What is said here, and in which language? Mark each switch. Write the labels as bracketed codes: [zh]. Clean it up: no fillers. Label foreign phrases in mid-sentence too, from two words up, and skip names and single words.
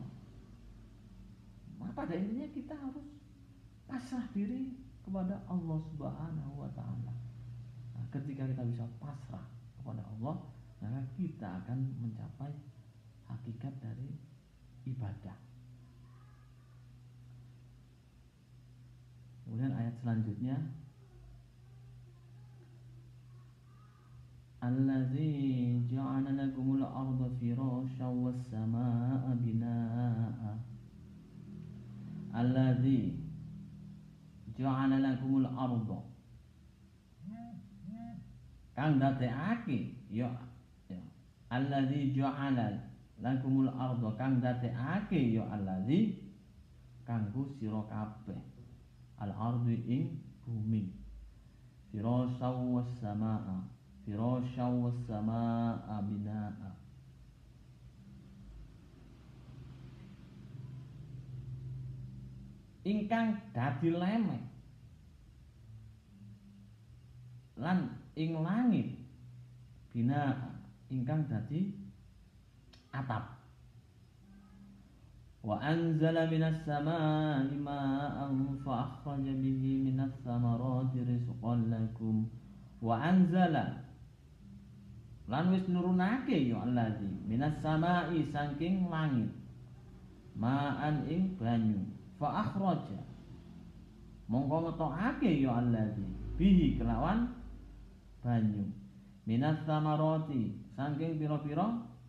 [id] Maka pada intinya kita harus pasrah diri kepada Allah [ar] سبحانه وتعالى. [id] Nah, ketika kita bisa pasrah kepada Allah, maka kita akan mencapai hakikat dari ibadah. Kemudian ayat selanjutnya, [ar] الذي جعل لكم الأرض فراشا والسماء بناء. الذي جعل لكم الأرض, [jv] kang dadekake ya, [ar] الذي جعل لكم الأرض, [jv] kang dadekake ya allazi kanggo sira kabeh, [ar] الأرض [jv] ing bumi, [ar] فراشا والسماء فراشا والسماء بناء. [jv] Ingkang dadi lemek lan ing langit, bina ingkang dadi atap. [ar] وأنزل من السماء ماء فأخرج به من الثمرات رزقا لكم. وأنزل [jv] lan wis nurunake ya allazi [ar] من السماء [jv] saking langit, ma'an ing banyu, [ar] فأخرج [jv] mongko ngetokake ya allazi bihi kelawan banyu, [ar] من الثمرات [jv] saking pira-pira